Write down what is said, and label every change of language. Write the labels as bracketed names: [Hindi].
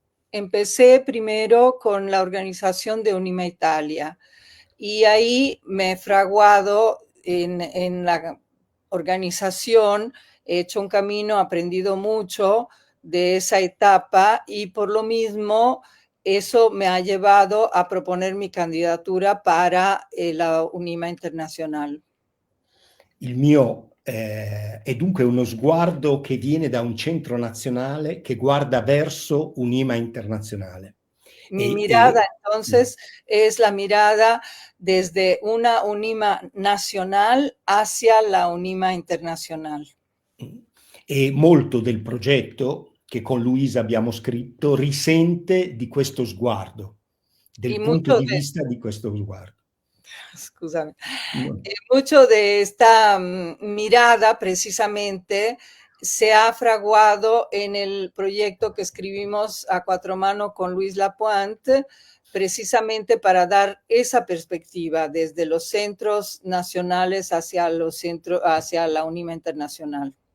[Spanish] Empecé primero con la organización de Unima Italia y ahí me he fraguado en la organización, he hecho un camino, aprendido mucho de esa etapa y por lo mismo eso me ha llevado a proponer mi candidatura para la Unima Internacional. [Italian] Il mio è dunque uno sguardo che viene da un centro nazionale che guarda verso Unima Internazionale. [Spanish] Mi mirada entonces es la mirada desde una Unima nacional hacia la Unima Internacional. [Italian] E molto del progetto che con Luisa abbiamo scritto risente di questo sguardo, del punto di vista di questo sguardo. Scusami. [Spanish] Mucho de esta mirada precisamente se ha fraguado en el proyecto que escribimos a cuatro manos con Luis Lapointe, precisamente para dar esa perspectiva desde los centros nacionales hacia la Unima Internacional.